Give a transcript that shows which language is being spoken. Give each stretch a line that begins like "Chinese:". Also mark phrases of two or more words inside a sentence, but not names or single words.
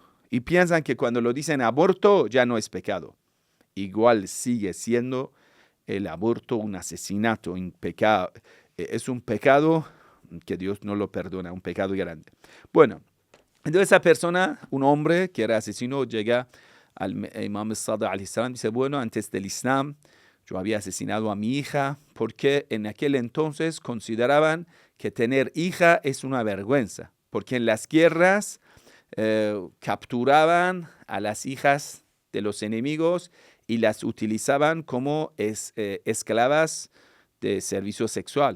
Spanish: Y piensan que cuando lo dicen aborto ya no es pecado. Igual sigue siendo el aborto un asesinato, un pecado. Es un pecado que Dios no lo perdona, un pecado grande. Bueno, entonces esa persona, un hombre que era asesino, llega al imam Sadiq
Arabic: عليه السلام
Spanish: y dice, bueno, antes del Islam yo había asesinado a mi hija porque en aquel entonces consideraban que tener hija es una vergüenza. Porque en las guerras capturaban a las hijas de los enemigos y las utilizaban como esclavas de servicio sexual.